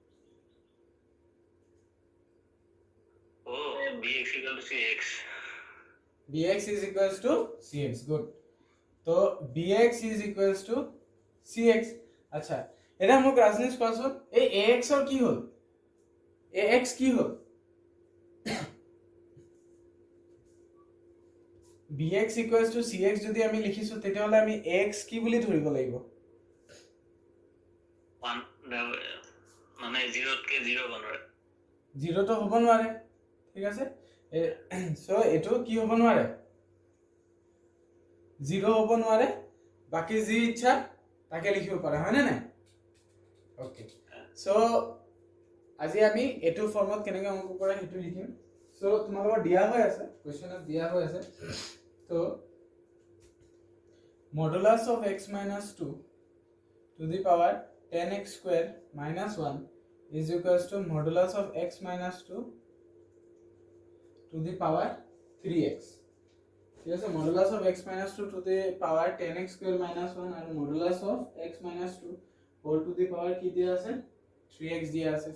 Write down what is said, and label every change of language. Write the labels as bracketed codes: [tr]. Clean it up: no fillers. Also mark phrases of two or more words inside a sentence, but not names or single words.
[en] bx equal to cx bx is equals to cx good [as] तो [en] bx is equals to cx [as] আচ্ছা এটা মোক রাজনীশ কোৱাচোন এই ax ৰ কি হল ax কি হল [en] bx equals to cx [as] যদি আমি লিখিছো তেতিয়া হলে আমি x কি বুলি ধৰিব লাগিব 1 মানে 0 কে 0 বনাৰে 0 তো হ'ব নোৱাৰে ঠিক আছে সো এটো কি হ'ব নোৱাৰে 0 হ'ব নোৱাৰে বাকি যি ইচ্ছা তাকে লিখিব পাৰা হয় না নাই [en] okay so [as] আজি আমি এটো ফৰ্মত কেনেকৈ অংক কৰা হেতু লিখিম সো তোমালোকৰ দিয়া হৈ আছে কোৱেশ্চনত দিয়া হৈ আছে তো [en] modulus of x minus 2 to the power 10x square minus 1 is equals to modulus of x minus 2 to the power 3x. Yes, modulus of x minus 2 to the power 10x square minus 1 and modulus of x minus 2 whole to the power [as] কি দিয়া আছে 3x দিয়া আছে.